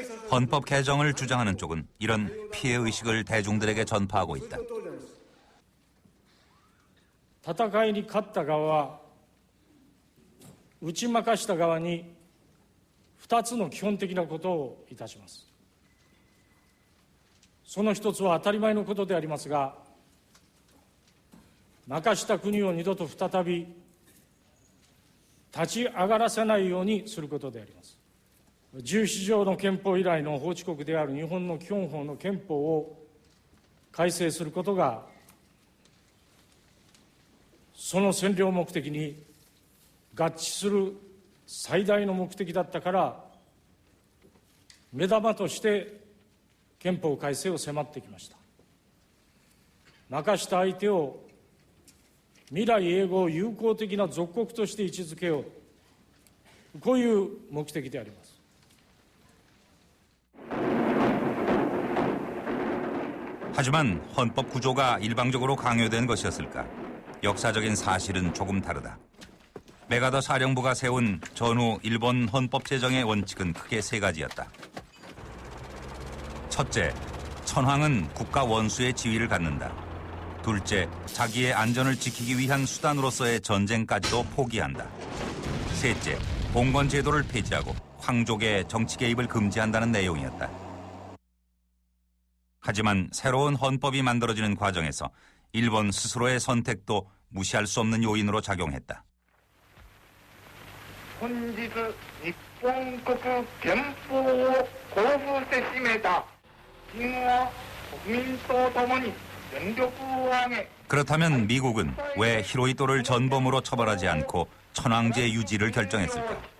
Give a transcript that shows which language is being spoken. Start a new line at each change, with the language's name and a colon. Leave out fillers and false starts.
Korean: 헌법 개정을 주장하는 쪽은 이런 피해의식을 대중들에게 전파하고 있다.
Japanese: 戦いに勝った側は打ち負かした側に2つの基本的なことをいたします。その一つは当たり前のことでありますが、負かした国を二度と再び立ち上がらせないようにすることであります。 17条の憲法以来の法治国である日本の基本法の憲法を改正することが、その占領目的に合致する最大の目的だったから、目玉として憲法改正を迫ってきました。負かした相手を未来永劫友好的な属国として位置づけよう、こういう目的であります。
Korean: 하지만 헌법 구조가 일방적으로 강요된 것이었을까? 역사적인 사실은 조금 다르다. 메가더 사령부가 세운 전후 일본 헌법 제정의 원칙은 크게 세 가지였다. 첫째, 천황은 국가 원수의 지위를 갖는다. 둘째, 자기의 안전을 지키기 위한 수단으로서의 전쟁까지도 포기한다. 셋째, 봉건 제도를 폐지하고 황족의 정치 개입을 금지한다는 내용이었다. 하지만 새로운 헌법이 만들어지는 과정에서 일본 스스로의 선택도 무시할 수 없는 요인으로 작용했다.
Japanese: 本日日本国憲法を公布して締めた今は国民と共に全力を挙げ
Korean: 그렇다면 미국은 왜 히로히토를 전범으로 처벌하지 않고 천황제 유지를 결정했을까?